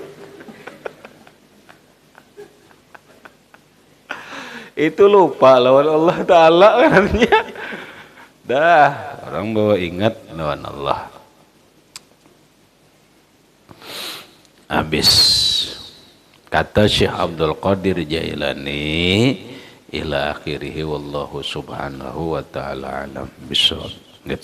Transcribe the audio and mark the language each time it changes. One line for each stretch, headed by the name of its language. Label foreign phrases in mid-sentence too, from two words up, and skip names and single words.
Banjar: Itu lupa lawan Allah Ta'ala katanya. Dah, orang bawa ingat lawan Allah.
Indonesian: Habis. Kata Syekh Abdul Qadir Jailani
Arabic: إلى آخره والله سبحانه وتعالى أعلم بالصواب.